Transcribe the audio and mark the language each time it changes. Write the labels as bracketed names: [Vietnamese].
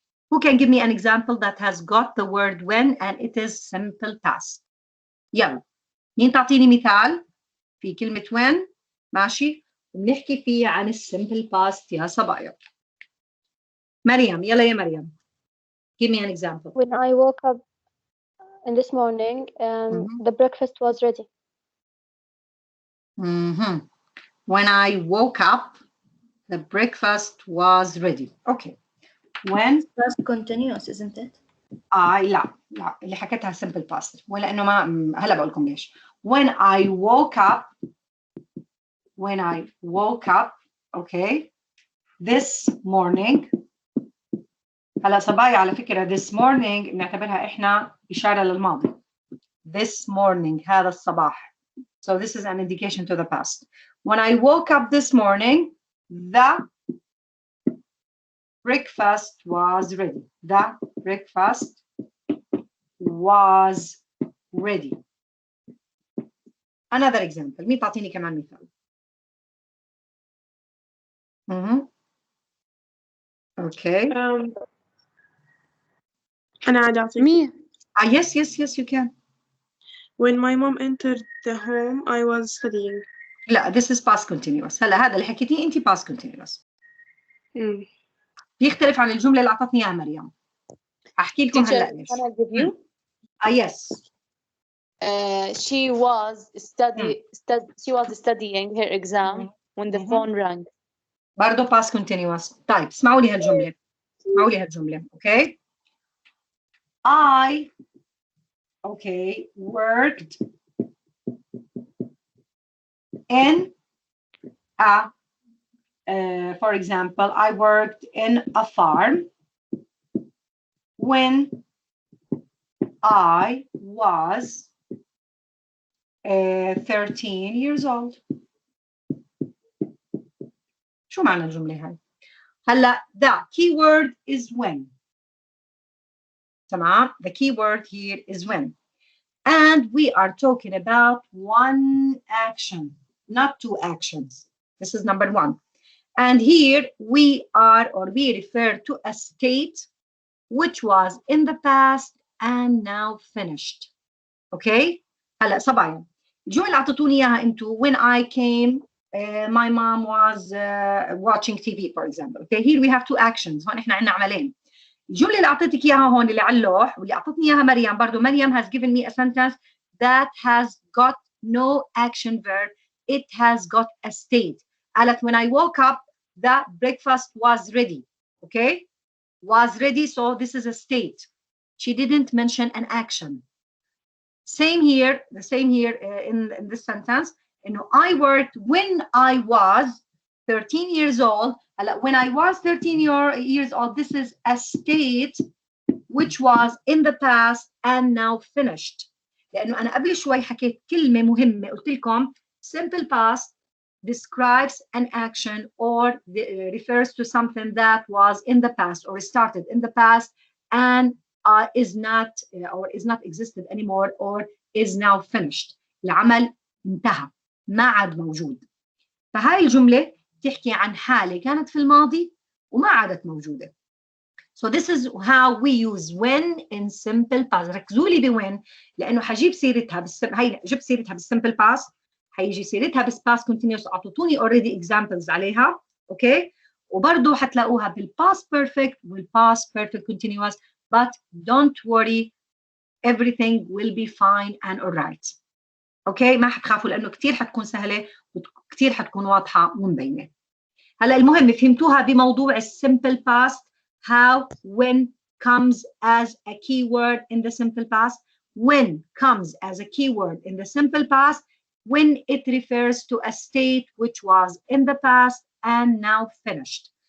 [English] Who can give me an example that has got the word when and it is simple past? [Arabic] يلا. مين تعطيني مثال في كلمة when؟ ماشي؟ وبنحكي فيه عن الsimple past يا صبايا. مريم، يلا يا مريم. [English] Give me an example. When I woke up in this morning and the breakfast was ready. When I woke up, the breakfast was ready. Okay. When? Past continuous, isn't it? [Arabic] لا اللي حكيتها simple past ولا إنه ما هلا بقول لكم ليش. [English] When I woke up, okay, this morning. [Arabic] هلا صبايا على فكرة [English] this morning [Arabic] بنعتبرها إحنا إشارة للماضي. [English] This morning [Arabic] هذا الصباح. [English] So this is an indication to the past. When I woke up this morning, the breakfast was ready. The breakfast was ready. Another example. [Arabic] مين تعطيني كمان مثال؟ [English] Okay. [Arabic] أنا عاد أعطيك. مين؟ [English] Yes, you can. When my mom entered the home, I was studying. لا, this is past continuous. [Arabic] هلا هذا اللي حكيتيه أنت past continuous. بيختلف عن الجملة اللي أعطتني إياها مريم. أحكي لكم هلا ليش. [English] Can I give you? Yes. She was studying her exam when the phone rang. [Arabic] برضه past continuous. طيب اسمعوا لي هالجملة. اسمعوا لي هالجملة. [English] Okay. I worked in a for example, I worked in a farm when I was 13 years old. [Arabic] شو معنى الجملة هاي؟ هلا [English] the keyword is when. [Arabic] تمام؟ [English] The keyword here is when. And we are talking about one action, not two actions. This is number one. And here we refer to a state which was in the past and now finished. Okay? [Arabic] هلا صبايا الجملة اللي أعطيتوني إياها أنتوا [English] when I came my mom was watching TV for example. Okay, here we have two actions. [Arabic] هون إحنا عندنا عملين. الجملة اللي أعطيتك إياها هون اللي على اللوح واللي أعطتني إياها مريم برضو مريم [English] has given me a sentence that has got no action verb. It has got a state. [Arabic] قالت [English] when I woke up the breakfast was ready. Okay, was ready, so this is a state. She didn't mention an action. Same here, the same here in this sentence. You know, I worked when I was 13 years old. When I was 13 years old, this is a state which was in the past and now finished. [Arabic] لأنه أنا قبل شوي حكيت كلمة مهمة قلت لكم [English] simple past describes an action or refers to something that was in the past or started in the past and is not existed anymore or is now finished. [Arabic] العمل انتهى ما عاد موجود. فهاي الجملة تحكي عن حالة كانت في الماضي وما عادت موجودة. [English] So this is how we use when in simple past. [Arabic] ركزوا لي بوين لأنه حجيب سيرتها هاي جبت سيرتها بالsimple past حيجي سيرتها بالpast continuous أعطوني [English] already examples [Arabic] عليها. [English] Okay. [Arabic] وبرضه حتلاقوها بالpast perfect والpast perfect continuous. [English] But don't worry, everything will be fine and alright. [Arabic] اوكي ما حتخافوا لانه كثير حتكون سهله وكثير حتكون واضحه ومبينه. هلا المهم فهمتوها بموضوع [English] الsimple past how when comes as a keyword in the simple past. When comes as a keyword in the simple past when it refers to a state which was in the past and now finished.